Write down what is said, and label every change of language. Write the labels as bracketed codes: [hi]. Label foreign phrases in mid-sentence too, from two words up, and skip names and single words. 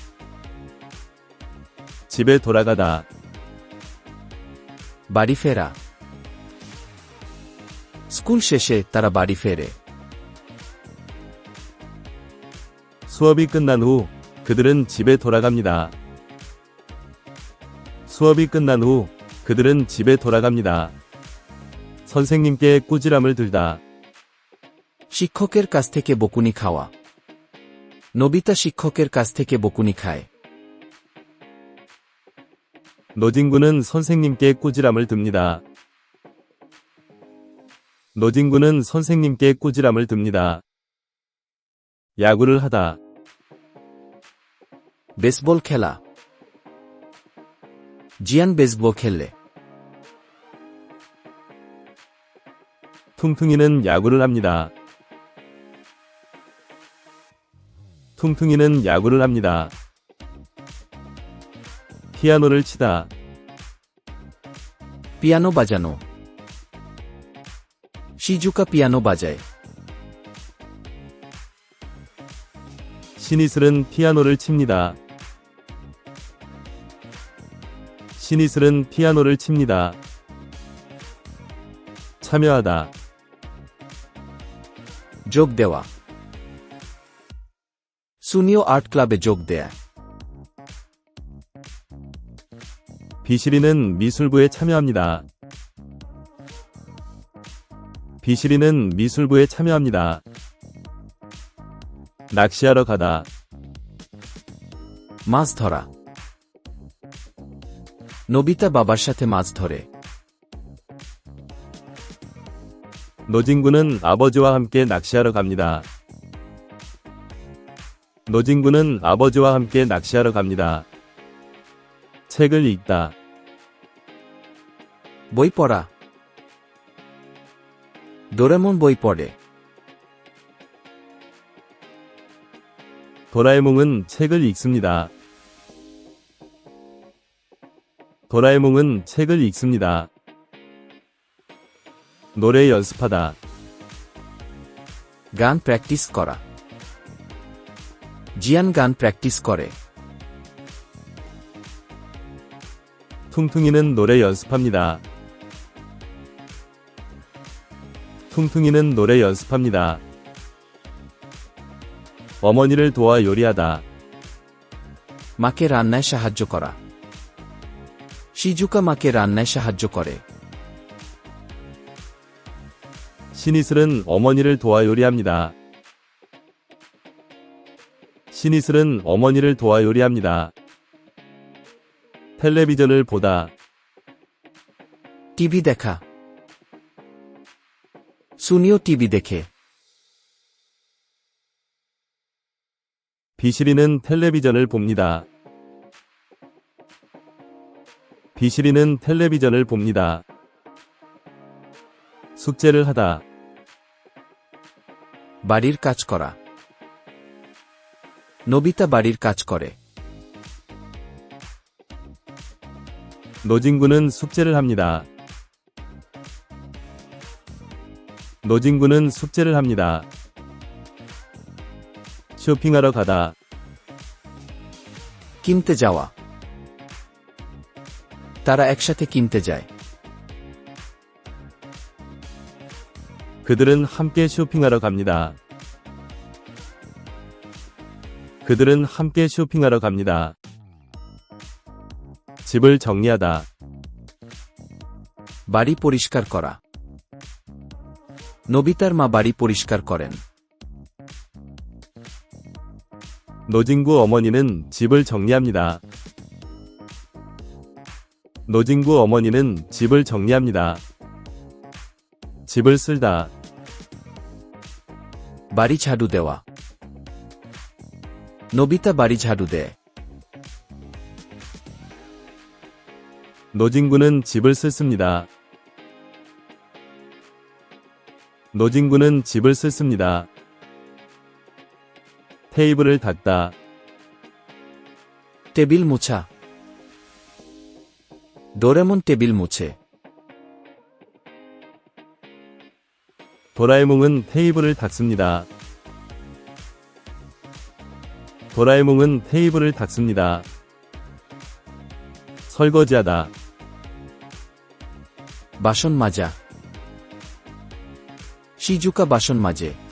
[ko] 집에 돌아가다. [bn] বাড়ি ফেরা স্কুল শেষে তারা বাড়ি ফেরে [ko] 수업이 끝난 후 그들은 집에 돌아갑니다. 수업이 끝난 후 그들은 집에 돌아갑니다. 선생님께 꾸지람을 들다. [bn] শিক্ষকের কাছ থেকে বকুনি খাওয়া নোবিতা শিক্ষকের কাছ থেকে বকুনি খায় [ko] 노진구는 선생님께 꾸지람을 듭니다. 노진구는 선생님께 꾸지람을 듭니다. 야구를 하다. [bn] বেসবল খেলা জিয়ান বেসবল খেললে [ko] 퉁퉁이는 야구를 합니다. 퉁퉁이는 야구를 합니다. 피아노를 치다. [bn] পিয়ানো বাজানো শিজুকা পিয়ানো বাজায় [ko] 신이슬은 피아노를 칩니다. 신이슬은 피아노를 칩니다. 참여하다. [bn] যোগ দেওয়া সুনিও আর্ট ক্লাবে যোগ দেয়া [ko] 비실이는 미술부에 참여합니다. 비실이는 미술부에 참여합니다. 낚시하러 가다. [bn] মাছ ধরা নবিতা বাবার সাথে মাছ ধরে [ko] 노진구는 아버지와 함께 낚시하러 갑니다. 노진구는 아버지와 함께 낚시하러 갑니다. 책을 읽다. [bn] বই পড়া ডোরেমন বই পড়ে [ko] 도라에몽은 책을 읽습니다. 도라에몽은 책을 읽습니다. 노래 연습하다. [bn] গান প্র্যাকটিস করা জিয়ান গান প্র্যাকটিস করে [ko] 퉁퉁이는 노래 연습합니다. 퉁퉁이는 노래 연습합니다. 어머니를 도와 요리하다. [bn] মাকে রান্নায় সাহায্য করা শিজুকা মাকে রান্নায় সাহায্য করে [ko] 신이슬은 어머니를 도와 요리합니다. 신이슬은 어머니를 도와 요리합니다. 텔레비전을 보다. [bn] টিভি দেখা সুনিও টিভি দেখে [ko] 비실이는 텔레비전을 봅니다. 비실이는 텔레비전을 봅니다. 숙제를 하다. [bn] বাড়ির কাজ করা নবিতা বাড়ির কাজ করে [ko] 노진구는 숙제를 합니다. 노진구는 숙제를 합니다. 쇼핑하러 가다. [bn] কিনতে যাওয়া তারা একসাথে কিনতে যায় [ko] 그들은 함께 쇼핑하러 갑니다. 그들은 함께 쇼핑하러 갑니다. 집을 정리하다. [bn] বাড়ি পরিষ্কার করা নবিতার মা বাড়ি পরিষ্কার করেন [ko] 노진구 어머니는 집을 정리합니다. 노진구 어머니는 집을 정리합니다. 집을 쓸다. [bn] বাড়ি ঝাড়ু দেওয়া নবিতা বাড়ি ঝাড়ু দেয় [ko] 노진구는 집을 쓸습니다. 노진구는 집을 쓸습니다. 테이블을 닦다. [bn] টেবিল মোছা ডোরেমন টেবিল মোছে [ko] 도라에몽은 테이블을 닦습니다. 도라에몽은 테이블을 닦습니다. 설거지하다. [bn] বাসন মাজা শিজুকা বাসন মাজে